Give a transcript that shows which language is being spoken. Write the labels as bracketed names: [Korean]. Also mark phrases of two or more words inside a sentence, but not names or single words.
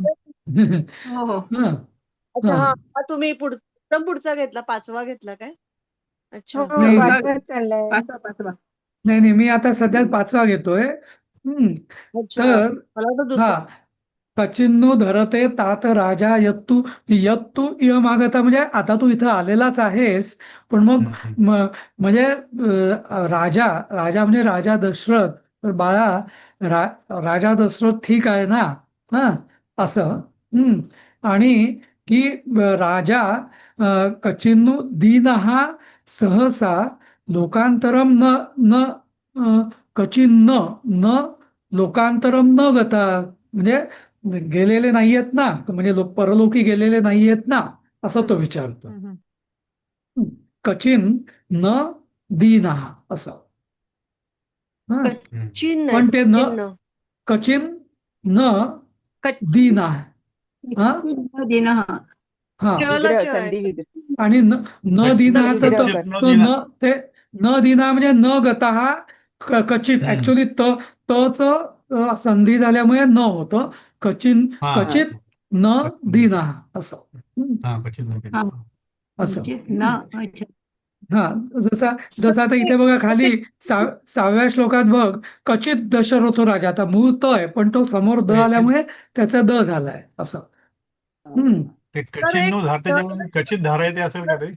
[Marathi] हो हो. हा अच्छा हा हा तुम्ही पुढचा घेतला, 5वा घेतला काय? अच्छा. हो नाही वाचवत चाललंय. पाचवा. नाही मी आता सध्या 5वा घेतोय. अच्छा तर मला वाटलं हा दुसरा. [Sanskrit] कचिन्नू धरते तात राजा यत्तू इयम आगता. [Marathi] म्हणजे आता तू इथं आलेलाच आहेस, पण मग म्हणजे राजा म्हणजे राजा दशरथ. तर बाळा राजा दशरथ ठीक आहे ना, हा असं. आणि की [Sanskrit] राजा कचिन्नू दीनहा सहसा लोकांतरम न न कचिन्न न लोकांतरम न गता. [Marathi] म्हणजे गेलेले नाहीयेत ना, म्हणजे परलोकी गेलेले नाहीयेत ना, असं तो विचारतो. [Sanskrit] कचिन न दीना असं. कच्चिन्न [Marathi] पण ते न [Sanskrit] कच्चिन्न. कचिन न दीना. [Marathi] हा [Sanskrit] दिनः. [Marathi] हा चला विग्रह च आहे. संधी विग्रह. आणि न दिनाचं विग्रह तो कर. तो [Sanskrit] न दिना [Marathi] म्हणजे [Sanskrit] न गता [Marathi] हा कचित. ऍक्च्युली तच संधी झाल्यामुळे न होतं. कचित न दिना असं. असं हा जसं आता इथे बघा खाली 6व्या श्लोकात बघ, [Sanskrit] कचित दशरथो राजा. [Marathi] आता मूळ त आहे पण तो समोर द आल्यामुळे त्याचा द झालाय असं. ते [Sanskrit] कचिन्नू धारते कचित धारा [Marathi] येते असेल का ते?